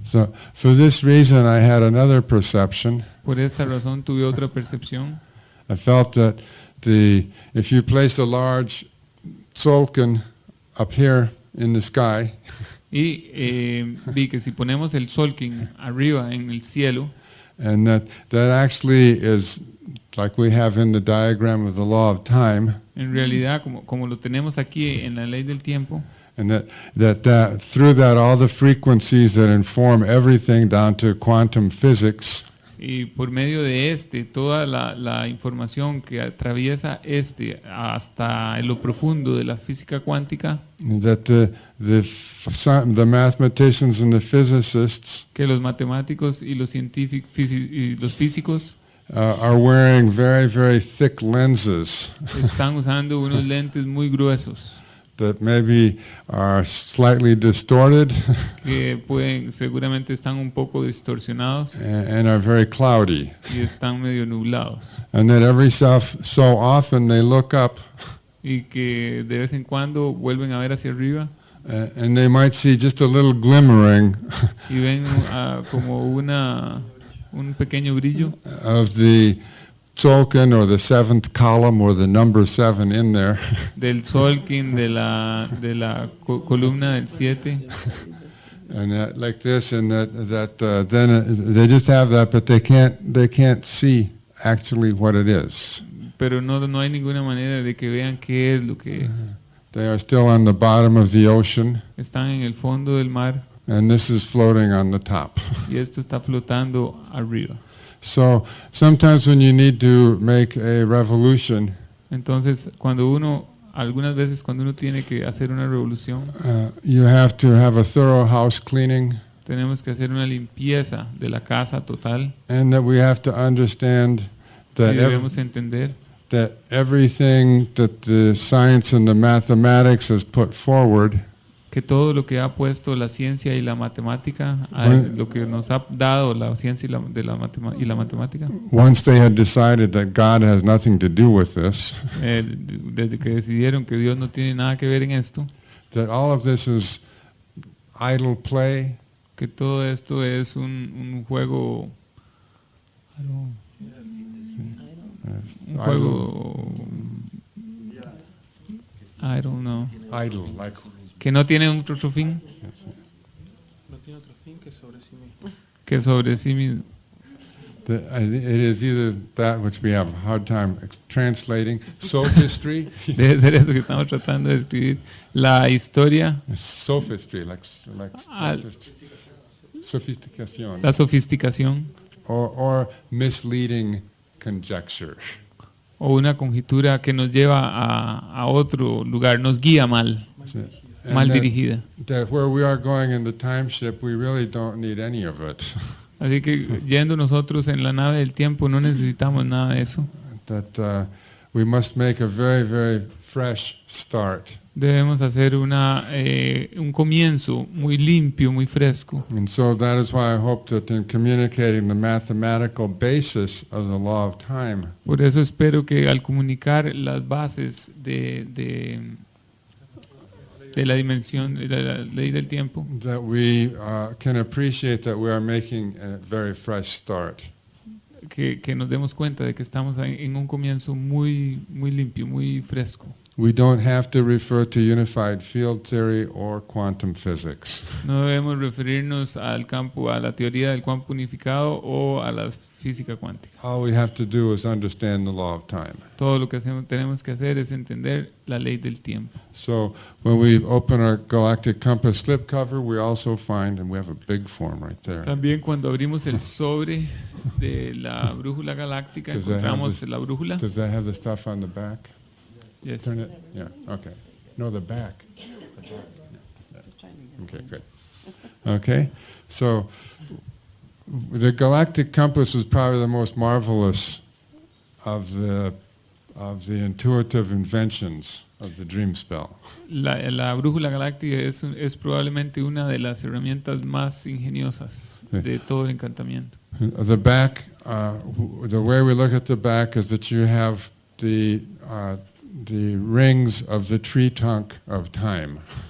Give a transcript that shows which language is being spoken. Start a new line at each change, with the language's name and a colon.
English: So for this reason I had another perception.
Spanish: Por esta razón tuve otra percepción.
English: I felt that if you place a large tzolk'in up here in the sky,
Spanish: Y vi que si ponemos el Solking arriba en el cielo,
English: and that actually is like we have in the diagram of the law of time,
Spanish: en realidad como lo tenemos aquí en la ley del tiempo,
English: and that through that all the frequencies that inform everything down to quantum physics
Spanish: y por medio de toda la información que atraviesa hasta en lo profundo de la física cuántica,
English: that the mathematicians and the physicists
Spanish: que los matemáticos y los científicos y los físicos
English: are wearing very, very thick lenses
Spanish: están usando unos lentes muy gruesos
English: that maybe are slightly distorted
Spanish: que seguramente están un poco distorsionados
English: and are very cloudy.
Spanish: y están medio nublados,
English: And that every so often they look up
Spanish: y que de vez en cuando vuelven a ver hacia arriba
English: and they might see just a little glimmering
Spanish: y ven como un pequeño brillo
English: of the tzolk'in or the 7th column or the number 7 in there.
Spanish: del Solking de la columna del 7,
English: And like this, and then they just have that, but they can't see actually what it is.
Spanish: pero no hay ninguna manera de que vean qué es lo que es.
English: They are still on the bottom of the ocean,
Spanish: Están en el fondo del mar
English: and this is floating on the top.
Spanish: y esto está flotando arriba.
English: So sometimes when you need to make a revolution,
Spanish: Entonces, algunas veces cuando uno tiene que hacer una revolución,
English: you have to have a thorough house cleaning,
Spanish: tenemos que hacer una limpieza de la casa total
English: and that we have to understand
Spanish: y
English: that
Spanish: debemos entender
English: that everything that the science and the mathematics has put forward,
Spanish: que todo lo que ha puesto la ciencia y la matemática, lo que nos ha dado la ciencia y la matemática,
English: once they had decided that God has nothing to do with this,
Spanish: desde que decidieron que Dios no tiene nada que ver en esto,
English: that all of this is idle play,
Spanish: que todo esto es un juego, un juego,
English: I don't know, idle, like
Spanish: que no tiene otro fin No tiene otro fin que sobre sí mismo. que sobre sí mismo.
English: it is either that which we have a hard time translating, sophistry,
Spanish: Debe ser eso que estamos tratando de escribir, la historia,
English: sophistry, like Al- just sophistication,
Spanish: la sofisticación
English: or misleading conjecture.
Spanish: o una conjetura que nos lleva a otro lugar, nos guía mal,
English: That's it.
Spanish: mal
English: And
Spanish: dirigida.
English: that where we are going in the time ship, we really don't need any of it.
Spanish: Así que yendo nosotros en la nave del tiempo no necesitamos nada de eso.
English: That we must make a very, very fresh start.
Spanish: Debemos hacer un comienzo muy limpio, muy fresco.
English: And so that is why I hope that in communicating the mathematical basis of the law of time,
Spanish: Por eso espero que al comunicar las bases de la dimensión, de la ley del tiempo,
English: that we can appreciate that we are making a very fresh start.
Spanish: que nos demos cuenta de que estamos en un comienzo muy limpio, muy fresco.
English: We don't have to refer to unified field theory or quantum physics.
Spanish: No debemos referirnos a la teoría del campo unificado o a la física cuántica.
English: All we have to do is understand the law of time.
Spanish: Todo lo que tenemos que hacer es entender la ley del tiempo.
English: So when we open our galactic compass slipcover, we also find, and we have a big form right there.
Spanish: También cuando abrimos el sobre de la brújula galáctica
English: Does that have
Spanish: encontramos
English: this-
Spanish: la brújula.
English: Does that have the stuff on the back? Yes. Turn it. Yeah. Okay. No, the back. Just trying to get Okay. Good. Okay. So the galactic compass was probably the most marvelous of the intuitive inventions of the dream spell.
Spanish: La brújula galáctica es probablemente una de las herramientas más ingeniosas de todo el encantamiento.
English: The back, the way we look at the back is that you have the rings of the tree trunk of time.